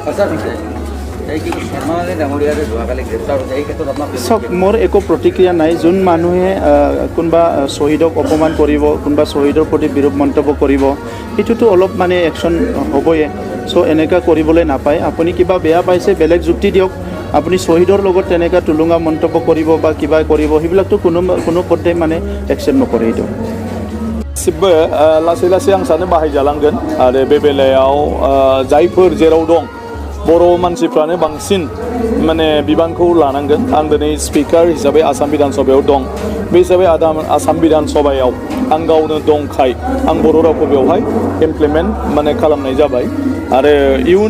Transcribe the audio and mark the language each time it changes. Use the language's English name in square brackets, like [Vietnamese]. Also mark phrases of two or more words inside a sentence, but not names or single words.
[Assamese] চাওক মোৰ একো প্ৰতিক্ৰিয়া নাই যোন মানুহে কোনোবা শ্বহীদক অপমান কৰিব কোনোবা শ্বহীদৰ প্ৰতি বিৰূপ মন্তব্য কৰিব সেইটোতো অলপ মানে একশ্যন হ'বই চ' এনেকুৱা কৰিবলৈ নাপায় আপুনি কিবা বেয়া পাইছে বেলেগ যুক্তি দিয়ক আপুনি শ্বহীদৰ লগত তেনেকুৱা টুলুঙা মন্তব্য কৰিব বা কিবা কৰিব সেইবিলাকতো কোনো পধ্যে মানে একচেপ্ট নকৰে এইটো [Bodo] गासिबो लासै लासै आं सानो बाहायजालांगोन आरो बे बेलायाव जायफोर जेराव दं बर' मानसिफ्रानो बांसिन माने बिबानखौ लानांगोन आं दिनै स्पिकार हिसाबै आसाम बिधान सभायाव दं बे हिसाबै आसाम बिधान सभायाव आं गावनो दंखाय आं बर' रावखौ बेवहाय इमप्लिमेन्ट माने खालामनाय जाबाय आरो इयुनाव